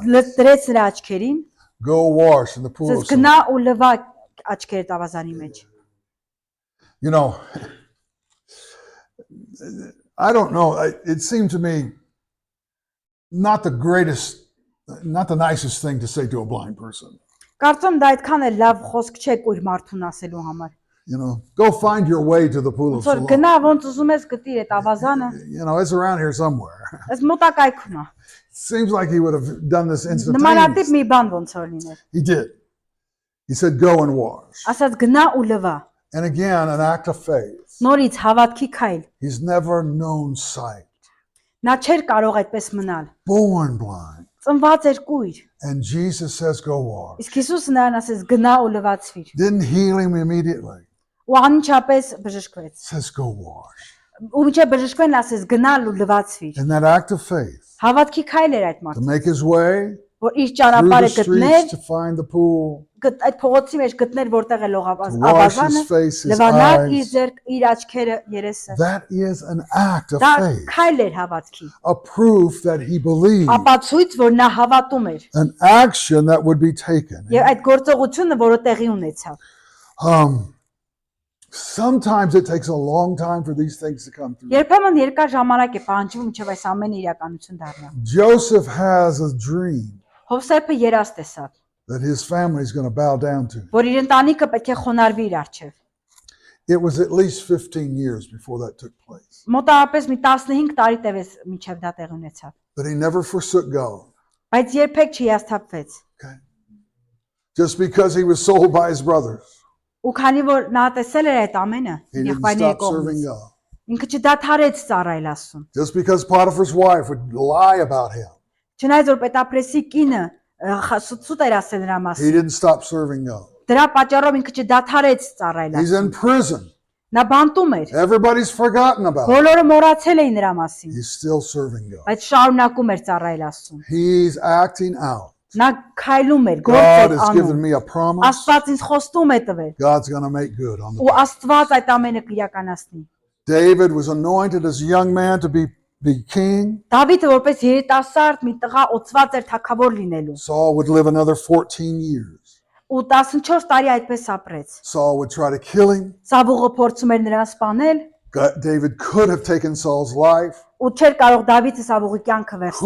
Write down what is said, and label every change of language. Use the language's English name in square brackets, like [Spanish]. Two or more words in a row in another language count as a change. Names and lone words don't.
[Armenian] դրեց նրա աչքերին, [English] Go wash in the pool of [Armenian] ասես [English] Siloam. [Armenian] գնա ու լվա աչքերդ ավազանի մեջ։ [English] You know, I don't know. It seemed to me not the greatest, not the nicest thing to say to a blind person. [Armenian] Կարծում դա այդքան է լավ խոսք չէ կույր մարդուն ասելու համար։ [English] You know, go find your way to the pool of [Armenian] Ոնց որ [English] Siloam. [Armenian] գնա ոնց ուզում ես գտիր այդ ավազանը, [English] You know, it's around here somewhere. [Armenian] այս մոտակայքում է։ [English] Seems like he would have done this [Armenian] Նմանատիպ [English] instantaneously. [Armenian] մի բան ոնց որ լիներ։ [English] He did. He said, go and wash. [Armenian] Ասաց գնա ու լվա։ [English] And again, an act of faith. [Armenian] Նորից հավատքի քայլ։ [English] He's never known sight. [Armenian] Նա չէր կարող այդպես մնալ։ [English] Born blind. [Armenian] Ծնված էր կույր։ [English] And Jesus says, go wash. [Armenian] Իսկ Հիսուսը նրան ասեց գնա ու լվացվիր։ [English] Didn't heal him immediately. [Armenian] Ու անմիջապես բժշկվեց։ [English] Says, go wash. [Armenian] Ու մինչև բժշկվեն ասեց գնալ ու լվացվիր։ [English] In that act of faith, [Armenian] Հավատքի քայլ էր այդ [English] to [Armenian] մարդը, [English] make his way [Armenian] որ իր [English] through [Armenian] ճանապարհը [English] the [Armenian] գտներ, [English] streets to find the pool, [Armenian] այդ փողոցի մեջ գտներ որտեղ է [English] to wash [Armenian] լողավազանը, [English] his face, his [Armenian] լվանար իր [English] eyes. [Armenian] ձեռք, իր աչքերը, երեսը։ [English] That is an act of [Armenian] Դա [English] faith, [Armenian] քայլ էր հավատքի։ [English] a proof that he believed, [Armenian] Ապացույց, որ նա հավատում էր։ [English] an action that would be taken. [Armenian] Եվ այդ գործողությունը, որը տեղի ունեցավ։ [English] Sometimes it takes a long time for these things to come through. [Armenian] Երբեմն երկար ժամանակ է պահանջվում, մինչև այս ամենը իրականություն դառնա։ [English] Joseph has a dream [Armenian] Հովսեփը երազ տեսավ, [English] that his family is going to bow down to. [Armenian] որ իր ընտանիքը պետք է խոնարհվի իր առջև։ [English] It was at least 15 years before that took place. [Armenian] Մոտավորապես մի 15 տարի տևեց մինչև դա տեղի ունեցավ։ [English] But he never forsook God. [Armenian] Բայց երբեք չհիասթափվեց։ [English] Okay? Just because he was sold by his brothers, [Armenian] Ու քանի որ նա տեսել էր այդ ամենը, [English] he didn't [Armenian] եղբայրների [English] stop serving [Armenian] կողմից, [English] God. [Armenian] ինքը չդադարեց ծառայել Աստծուն։ [English] Just because Potiphar's wife would lie about him, [Armenian] Չնայած որ պետապրեսի կինը սուտ էր ասել նրա [English] he [Armenian] մասին, [English] didn't stop serving God. [Armenian] դրա պատճառով ինքը չդադարեց ծառայել [English] He's [Armenian] Աստծուն։ [English] in prison. [Armenian] Նա բանտում էր։ [English] Everybody's forgotten about him. [Armenian] Բոլորը մոռացել էին նրա մասին, [English] He's still serving God. [Armenian] բայց շարունակում էր ծառայել Աստծուն։ [English] He's acting out. [Armenian] Նա քայլում էր, գործ [English] God [Armenian] էր [English] has given [Armenian] անում։ [English] me a promise. [Armenian] Աստված ինձ խոստում է տվել, [English] God's going to make good on [Armenian] ու [English] the [Armenian] Աստված այդ ամենը կիրականացնի։ [English] David was anointed as a young man to be king. [Armenian] Դավիթը որպես երիտասարդ մի տղա օծված էր թագավոր լինելու։ [English] Saul would live another 14 years. [Armenian] Ու 14 տարի այդպես ապրեց։ [English] Saul would try to kill him. [Armenian] Սավուղը փորձում էր նրան սպանել, [English] David could have taken Saul's life, [Armenian] ու չէր կարող Դավիթը Սավուղի կյանքը վերցնել։